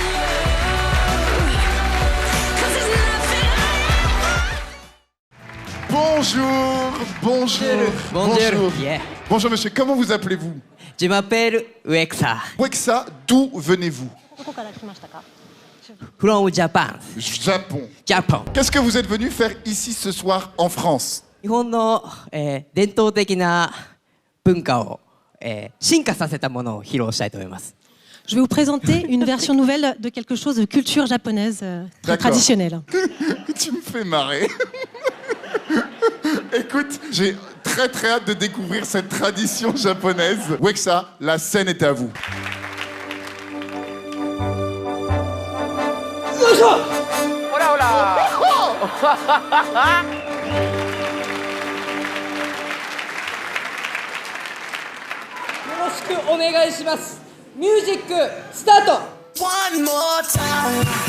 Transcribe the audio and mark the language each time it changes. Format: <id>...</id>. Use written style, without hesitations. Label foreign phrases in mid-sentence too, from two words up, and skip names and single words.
<fr>Bonjour.</fr> <en>Yeah.</en> <fr>Bonjour monsieur, comment vous appelez-vous? Je m'appelle Uexa. Uexa, d'où venez-vous?</fr> <en>From Japan.</en> <fr>Japon. Qu'est-ce que vous êtes venu faire ici ce soir en France?</fr> <ja>日本の、伝統的な文化を、進化させたものを披露したいと思います。</ja> <fr>Je vais vous présenter une version nouvelle de quelque chose de culture japonaise très traditionnelle. Tu me fais marrer. Écoute, j'ai très très hâte de découvrir cette tradition japonaise. Uexa, la scène est à vous.</fr> <es>Hola, hola.</es> <ja>よろしくお願いします。</ja> <en>music start. One more time.</en>